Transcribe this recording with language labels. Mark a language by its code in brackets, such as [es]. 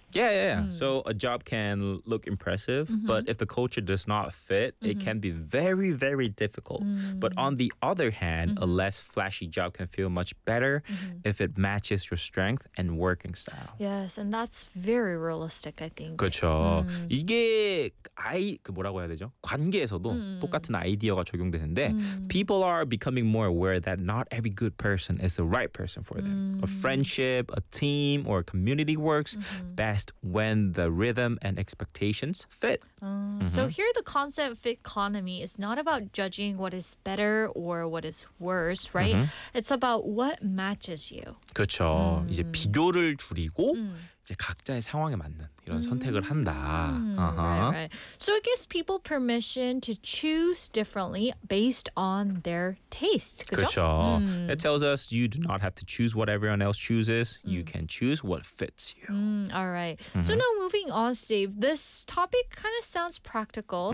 [en] Yeah, yeah, yeah. Mm. So a job can look impressive, mm-hmm. but if the culture does not fit, mm-hmm. it can be very, very difficult. Mm. But on the other hand, mm-hmm. a less flashy job can feel much better mm-hmm. if it matches your strength and working style. Yes, and that's very realistic, I think. [ko] 그렇죠. Mm. 이게 뭐라고 해야 되죠? 관계에서도 mm. 똑같은 아이디어가 적용되는데 mm. [en] people are becoming more aware that not every good person is the right person for them. Mm. A friendship, a team, or a community works mm-hmm. best when the rhythm and expectations fit. Mm-hmm. So here the concept of fitconomy is not about judging what is better or what is worse, right? Mm-hmm. It's about what matches you. [ko] 그렇죠. Mm-hmm. 이제 비교를 줄이고 이제 각자의 상황에 맞는 이런 mm-hmm. 선택을 한다. [en] Uh-huh. Right, right. So it gives people permission to choose differently based on their tastes. [ko] 그렇죠. Mm. [en] It tells us you do not have to choose what everyone else chooses. Mm. You can choose what fits you. Mm. All right. Mm-hmm. So now moving on, Steve, this topic kind of sounds practical,